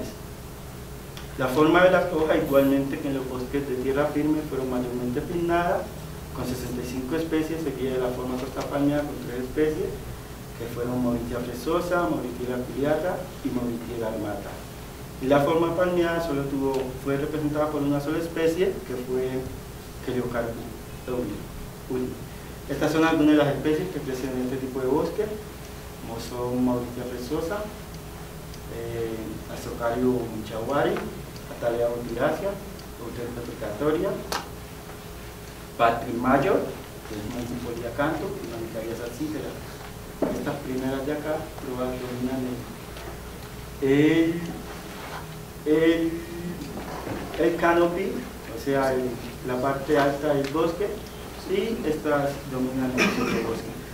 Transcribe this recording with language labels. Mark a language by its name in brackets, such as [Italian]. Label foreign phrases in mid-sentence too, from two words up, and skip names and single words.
[Spanish] La forma de las hojas, igualmente que en los bosques de tierra firme, fueron mayormente pinnadas, con 65 especies, seguida de la forma costa palmeada con 3 especies, que fueron Mauritia fresosa, Mauritia aculeata y Mauritia armata. Y la forma palmeada fue representada por una sola especie, que fue Heliocarpus uli. Estas son algunas de las especies que crecen en este tipo de bosque, como son Mauritia fresosa, Asocarium chawari, Thalea butiracea, Euterpe precatoria, Patris major, que es Multipoliacanthus, y Manicaria salsifera. Estas primeras de acá dominan el canopy, o sea, la parte alta del bosque, y estas dominan el centro del bosque.